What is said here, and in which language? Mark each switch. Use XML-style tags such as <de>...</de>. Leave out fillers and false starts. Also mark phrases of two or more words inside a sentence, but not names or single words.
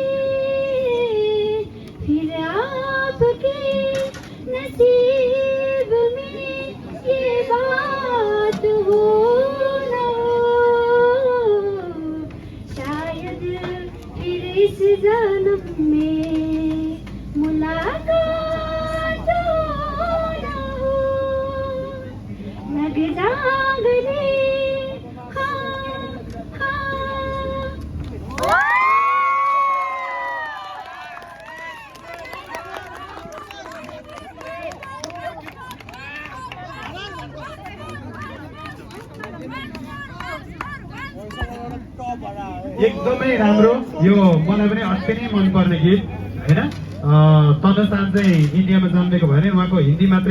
<hi>फिर आपके नसीब में ये बात हो ना हो शायद फिर इस जन्म में मुलाकात हो ना हो लग जा गले हाँ हाँ</hi> <ne>एकदमै राम्रो यो मलाई पनि अति नै मनपर्ने गीत होइन तनसान चाहिँ इन्डियामा जन्मेको भयो भने उहाँको हिन्दी मात्रै</ne>